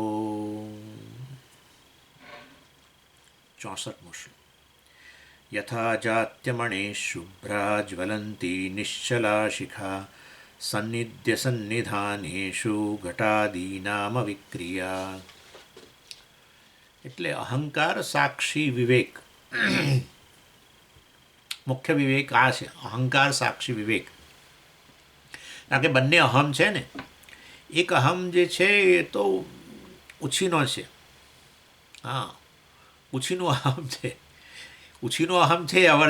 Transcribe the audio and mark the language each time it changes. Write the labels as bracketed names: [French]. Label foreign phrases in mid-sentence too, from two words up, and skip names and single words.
[Gujarati] 64 [Sanskrit] श्लोक यथा जात्यमणेः शुभ्रा ज्वलन्ती निश्चला शिखा सन्निध्यसन्निधानेषु घटादीनामविक्रिया [Gujarati] એટલે અહંકાર સાક્ષી વિવેક મુખ્ય વિવેક આ છે અહંકાર સાક્ષી વિવેક કારણ કે બંને અહમ છે ને એક અહમ જે છે એ તો ઉછીનો છે હા ઉછીનો અહમ છે ઉછીનો અહમ છે એ અવર